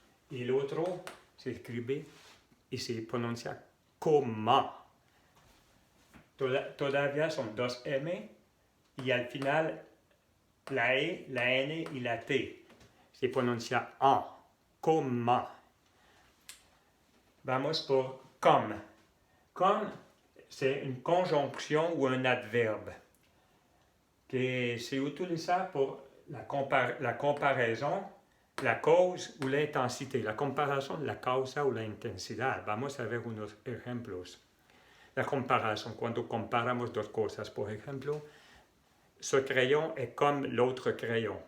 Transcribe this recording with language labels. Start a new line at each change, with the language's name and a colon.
Spanish: Y el otro se escribe y se pronuncia coma. Todavía son dos M y al final la E, la N y la T se pronuncia en, coma. Vamos por comme.
French: Comme, c'est une conjonction ou un adverbe
Spanish: que se utiliza pour la comparaison, la cause ou l'intensité. La comparación, la causa o la intensidad. Vamos a ver unos ejemplos. La comparación, cuando comparamos dos cosas. Por ejemplo,
French: ce crayon est comme l'autre crayon.